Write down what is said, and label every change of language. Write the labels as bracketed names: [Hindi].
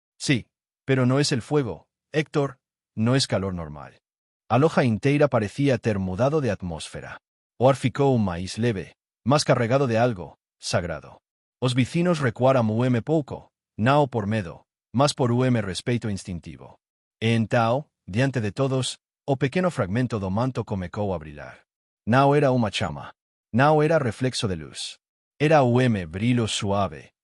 [Spanish] Sí, pero no es el fuego, Héctor, no es calor normal. [Portuguese] A loja inteira parecía ter mudado de atmósfera. O ar ficou máis leve, mas carregado de algo sagrado. Os vecinos recuaram pouco, não por medo, mas por respeito instintivo. E então, diante de todos, o pequeno fragmento do manto comecou a brilhar. Não era uma chama. Não era reflexo de luz. Era brilho suave,